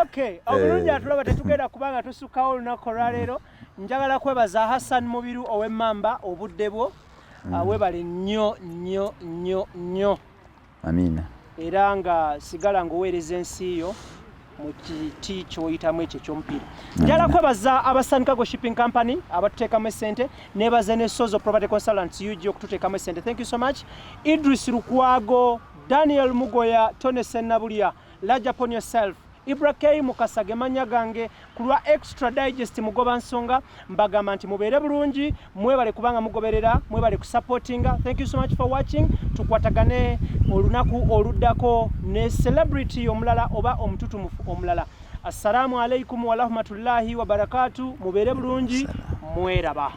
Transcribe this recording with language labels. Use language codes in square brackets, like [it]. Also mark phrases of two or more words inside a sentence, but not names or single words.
[lg] Okay, obulungi atulaba tetugenda kubanga tusukkawo olunaku olwaleero njagala kwebaza Hassan Mubiru ow'Emmamba obudde bwo webale nnyo amina era nga sigala ng'oweereza ensi yo mu kiti ky'oyitamu ekyo eky'omupiira. Njagala kwebaza Abassanikago Shipping Company abatuteekamu essente nebaza ne Sozo Property Consultants UG okututeekamu essente. [en] Thank you so much. Idris Lukwago, Daniel Mugoya, Tony Sennabulia, Large upon yourself. [lg] IBRAH Mukasa gemanya gange kulwa extra digest mugoba nsonga mbagamba nti mubeere bulungi mwebale kubanga mugoberera mwebale kusupportinga. [en] Thank you so much for watching. [lg] Tukwatagane olunaku oluddako ne celebrity omulala oba omututumufu omulala. [ar] السلام عليكم ورحمة الله وبركاته. [lg] Mubeere bulungi mweraba.